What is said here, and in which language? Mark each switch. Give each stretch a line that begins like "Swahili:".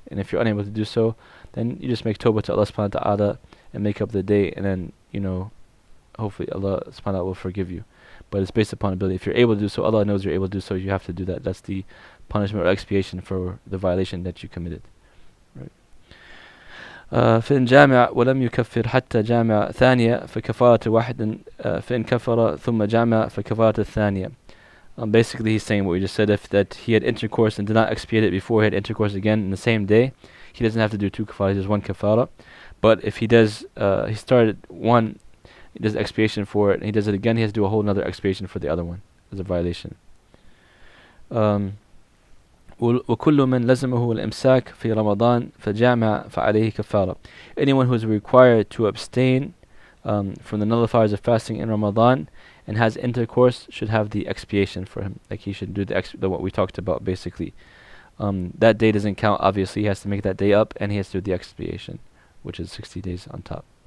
English: And if you're unable to do so, then you just make tawbah to Allah subhanahu wa ta'ala and make up the day, and then, hopefully Allah subhanahu wa ta'ala will forgive you. But it's based upon ability. If you're able to do so, Allah knows you're able to do so, you have to do that. That's the punishment or expiation for the violation that you committed. Right.
Arabic: فإن جامع ولم يكفر حتى جامع ثانية فكفارة واحد فإن كفر ثم جامع فكفارة الثانية.
English: Basically he's saying what we just said, if that he had intercourse and did not expiate it before he had intercourse again in the same day, he doesn't have to do two kafaras, he does one kafara. But if he does, he started one, he does expiation for it, and he does it again, he has to do a whole another expiation for the other one as a violation.
Arabic: وكل من لزمه الإمساك في رمضان فجامع فعليه كفارة.
English: Anyone who is required to abstain from the nullifiers of fasting in Ramadan and has intercourse should have the expiation for him. Like he should do what we talked about basically. That day doesn't count, obviously. He has to make that day up, and he has to do the expiation, which is 60 days on top.